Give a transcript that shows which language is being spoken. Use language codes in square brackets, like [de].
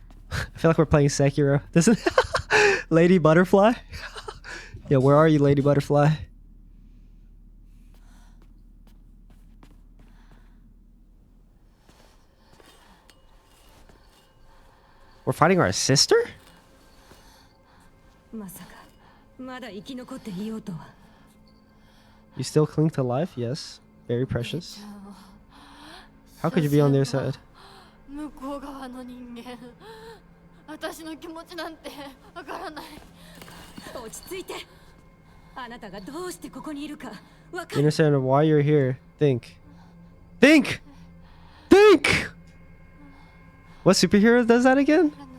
[en] I feel like we're playing Sekiro. This is Lady Butterfly. Yeah, where are you, Lady Butterfly? We're fighting our sister? [ja] まさかまだ生き残っていようとは。 [en] You still cling to life? Yes. Very precious. How could you be on their side? [ja] 向こう側の人間。私の気持ちなんてわからない。落ち着いて。あなたがどうしてここにいるかわか [en] You [ja] る。 [en] understand why you're here. Think. Think! Think! What superhero does that again?